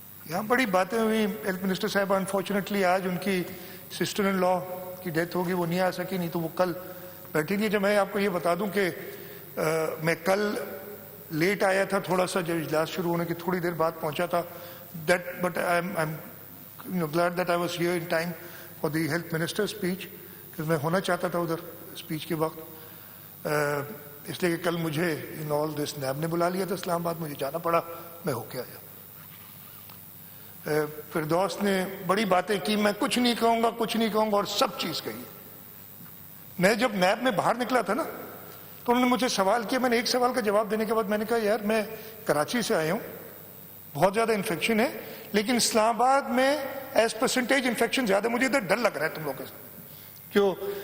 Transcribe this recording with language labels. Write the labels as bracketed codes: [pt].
[ur] یہاں بڑی باتیں ہوئی. ہیلتھ منسٹر صاحب انفارچونیٹلی آج ان کی سسٹر ان لا کی ڈیتھ ہوگی, وہ نہیں آ سکی, نہیں تو وہ کل بیٹھی تھی. جب میں آپ کو یہ بتا دوں کہ میں کل لیٹ آیا تھا تھوڑا سا, جب اجلاس شروع ہونے کی تھوڑی دیر بعد پہنچا تھا. [en] but I'm glad that I was here in time for the health minister speech, [ur] کہ میں ہونا چاہتا تھا ادھر اسپیچ کے وقت. اس لیے کہ کل مجھے ان آل دس نیب نے بلا لیا تھا اسلام آباد, مجھے جانا پڑا, میں ہو کے آیا. فردوس نے بڑی باتیں کی, میں کچھ نہیں کہوں گا اور سب چیز کہی. میں جب نیب میں باہر نکلا تھا نا, تو انہوں نے مجھے سوال کیا. میں نے ایک سوال کا جواب دینے کے بعد میں نے کہا یار میں کراچی سے آیا ہوں, بہت زیادہ انفیکشن ہے, لیکن اسلام آباد میں ایز پرسنٹیج انفیکشن زیادہ, مجھے ادھر ڈر لگ رہا ہے تم لوگوں سے کیوں.